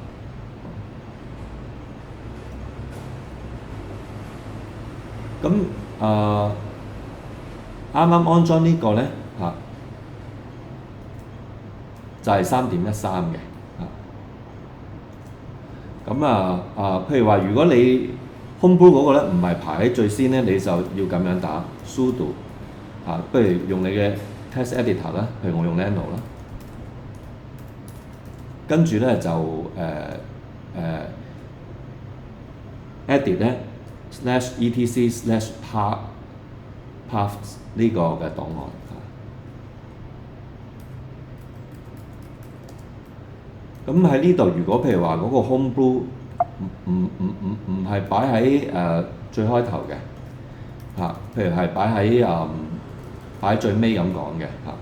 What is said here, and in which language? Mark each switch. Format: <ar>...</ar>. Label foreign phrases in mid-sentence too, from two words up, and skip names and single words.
<yue>咁啱啱安裝呢個咧就係3.13嘅譬如話，如果你 Homebrew 嗰個咧唔係排喺最先咧，你就要咁樣打 sudo 不如用你嘅</yue> <en>text editor</en> <yue>啦，譬如我用 Nano 啦，跟住咧就 edit 咧 /etc/paths 呢個嘅檔案咁喺呢度，如果譬如話嗰個 Homebrew 唔係擺喺最開頭嘅譬如係擺喺最尾咁講嘅</yue>